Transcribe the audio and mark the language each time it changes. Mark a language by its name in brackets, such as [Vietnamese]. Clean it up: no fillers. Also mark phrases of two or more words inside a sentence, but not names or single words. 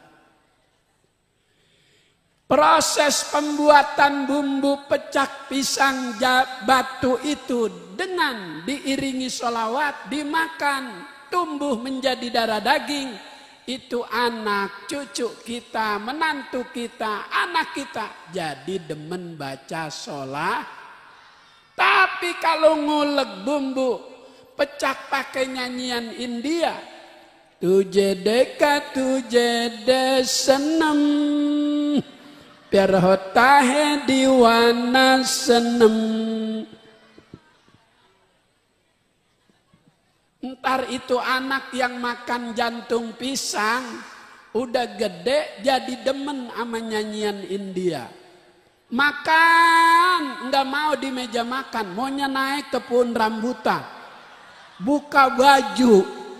[Indonesian] Proses pembuatan bumbu pecak pisang batu itu dengan diiringi sholawat, dimakan, tumbuh menjadi darah daging. Itu anak cucu kita, menantu kita, anak kita jadi demen baca sholat. Tapi kalau ngulek bumbu pecak pakai nyanyian India, [Hindi] तुझे देखा तुझे दे सनम, प्यार होता है दीवाना सनम. [Indonesian] Ntar itu anak yang makan jantung pisang udah gede jadi demen sama nyanyian India. Makan nggak mau di meja makan, maunya naik ke pohon rambutan, buka baju.